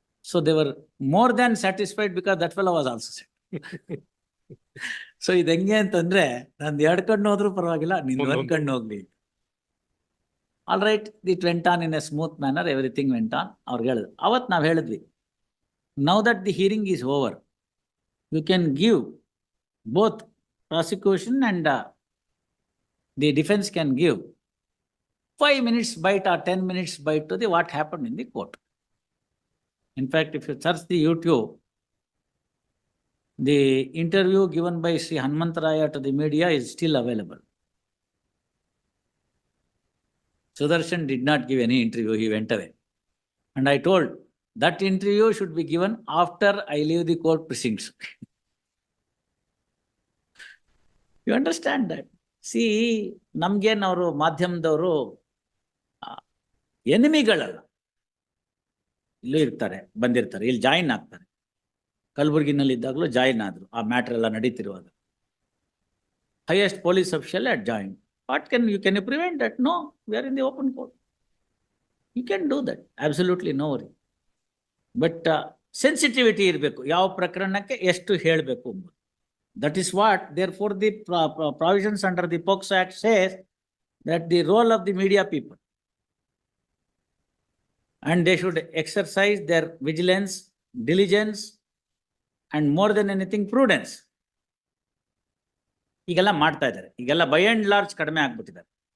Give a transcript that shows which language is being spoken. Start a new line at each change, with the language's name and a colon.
English: So they were more than satisfied because that fellow was also set.
Kannada: So ಇದು ಹೆಂಗೆ ಅಂತಂದ್ರೆ, ನಂದು 2 ಕಣ್ಣು ಹೋದ್ರೂ ಪರವಾಗಿಲ್ಲ, ನಿಂದು 1 ಕಣ್ಣು ಹೋಗ್ಲಿ.
English: All right, it went on in a smooth manner, everything went on.
Kannada: ಅವ್ರಿಗೆ ಹೇಳಿದ್ರು, ಅವತ್ತು ನಾವು ಹೇಳಿದ್ವಿ,
English: now that the hearing is over, you can give both prosecution and the defense can give 5 minutes bite or 10 minutes bite to the what happened in the court. In fact, if you search the YouTube, The interview given by Sri Hanumantaraya to the media is still available. Sudarshan did not give any interview, he went away. And I told that interview should be given after I leave the court precincts. You understand that?
Kannada: See, ನಮ್ಗೇನ್ ಅವರು ಮಾಧ್ಯಮದವರು ಎನಿಮಿಗಳಲ್ಲ. ಇಲ್ಲೂ ಇರ್ತಾರೆ, ಬಂದಿರ್ತಾರೆ, ಇಲ್ಲಿ join ಆಗ್ತಾರೆ. ಕಲಬುರ್ಗಿನಲ್ಲಿ ಇದ್ದಾಗಲೂ join ಆದ್ರು, ಆ ಮ್ಯಾಟರ್ ಎಲ್ಲ ನಡೀತಿರುವಾಗ.
English: Highest police official at join. What can you prevent that? No, we are in the open court. You can do that, absolutely no worry. But sensitivity
Kannada: ಇರಬೇಕು, ಯಾವ ಪ್ರಕರಣಕ್ಕೆ ಎಷ್ಟು ಹೇಳಬೇಕು ಎಂಬುದು.
English: That is what, therefore, the provisions under the POCSO Act says that the role of the media people, and they should exercise their vigilance, diligence, and more than anything, prudence.
Kannada: ಈಗೆಲ್ಲ ಮಾಡ್ತಾ ಇದ್ದಾರೆ, ಈಗೆಲ್ಲ ಬೈ ಅಂಡ್ ಲಾರ್ಜ್ ಕಡಿಮೆ ಆಗ್ಬಿಟ್ಟಿದ್ದಾರೆ.